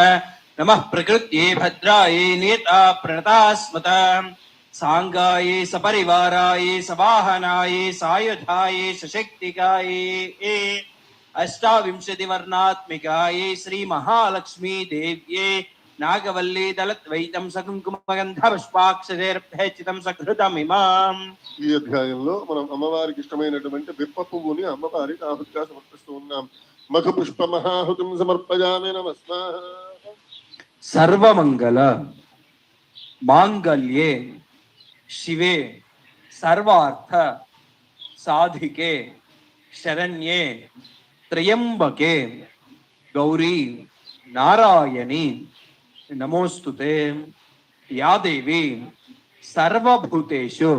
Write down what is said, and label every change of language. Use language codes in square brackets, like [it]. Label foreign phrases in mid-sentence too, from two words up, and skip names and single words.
[sa] नमः प्रकृत्ये भद्राये नेता प्रणतास्मत सांगाये सपरिवाराये सवाहनाये सायुधाये सशक्तिकाये अष्टाविंशतिवर्णात्मिकाये श्री महालक्ष्मी देव्ये नागवल्ली दलद्वैतं सकुङ्कुमगन्ध पुष्पाक्षरैर्भयचितं सकृतमिमाम्. [te] ఈ అధ్యాయంలో మనం అమ్మవారికి ఇష్టమైనటువంటి బిప్ప పువ్వుని అమ్మవారికి ఆహుతిగా సమర్పిస్తూ ఉన్నాం. [sa] మఖ పుష్ప మహాహుతిం సమర్పయామి నమస్కార. सर्वमंगल मांगल्ये शिवे सर्वार्थ साधिके शरण्ये त्र्यंबके गौरी नारायणी नमोस्तुते या देवी सर्वभूतेषु